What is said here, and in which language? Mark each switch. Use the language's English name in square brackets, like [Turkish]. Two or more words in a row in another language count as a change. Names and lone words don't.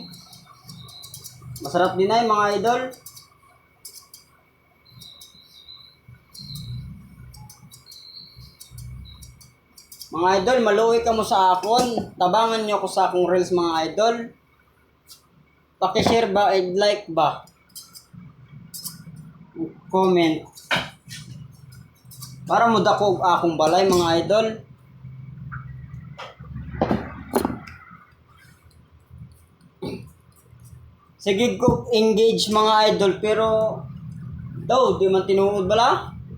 [Filipino] Masarap din ay mga idol. [Hiligaynon] Mga idol, maluwi ka mo sa akon. Tabangan nyo ako sa akong reels mga idol. Pakishare ba, like ba? Comment. Para mo dako akong balay mga idol. Sige ko engage mga idol pero daw di man tinuod bala.